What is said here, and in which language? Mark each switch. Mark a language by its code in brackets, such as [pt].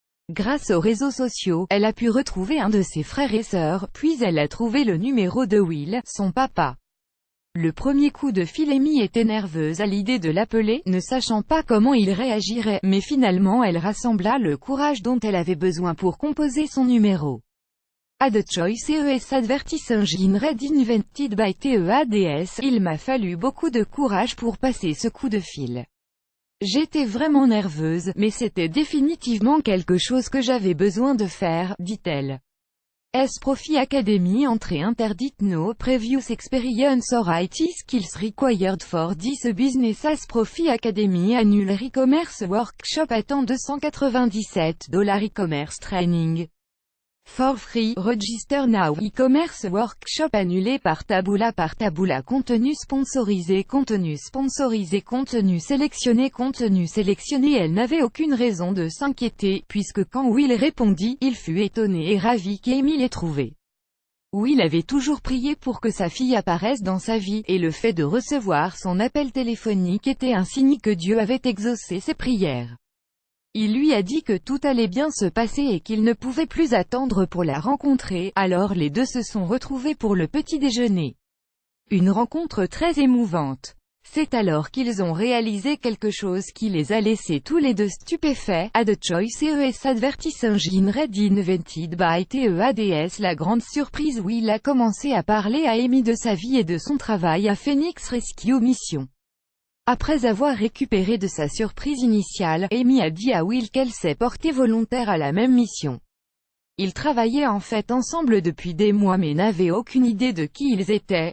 [fr] Grâce aux réseaux sociaux, elle a pu retrouver un de ses frères et sœurs, puis elle a trouvé le numéro de Will, son papa. Le premier coup de fil, Amy était nerveuse à l'idée de l'appeler, ne sachant pas comment il réagirait, mais finalement elle rassembla le courage dont elle avait besoin pour composer son numéro. [en] Ad choice ES advertising red invented by TEADS. [fr] Il m'a fallu beaucoup de courage pour passer ce coup de fil. J'étais vraiment nerveuse, mais c'était définitivement quelque chose que j'avais besoin de faire, dit-elle. Profi Academy. Entrée interdite. [en] No previous experience or IT skills required for this business. Profi Academy Annual e-commerce workshop. Attend $297 e-commerce training. For free. Register now. E-commerce workshop [fr] annulé par Taboola. Contenu sponsorisé. Contenu sponsorisé. Contenu sélectionné. Contenu sélectionné. Elle n'avait aucune raison de s'inquiéter, puisque quand Will répondit, il fut étonné et ravi qu'Amy l'ait trouvé. Will avait toujours prié pour que sa fille apparaisse dans sa vie, et le fait de recevoir son appel téléphonique était un signe que Dieu avait exaucé ses prières. Il lui a dit que tout allait bien se passer et qu'il ne pouvait plus attendre pour la rencontrer, alors les deux se sont retrouvés pour le petit déjeuner. Une rencontre très émouvante. C'est alors qu'ils ont réalisé quelque chose qui les a laissés tous les deux stupéfaits. [en] Ad choice ES advertising red invented by TEADS. [fr] La grande surprise. Will a commencé à parler à Amy de sa vie et de son travail à Phoenix Rescue Mission. Après avoir récupéré de sa surprise initiale, Amy a dit à Will qu'elle s'est portée volontaire à la même mission. Ils travaillaient en fait ensemble depuis des mois mais n'avaient aucune idée de qui ils étaient.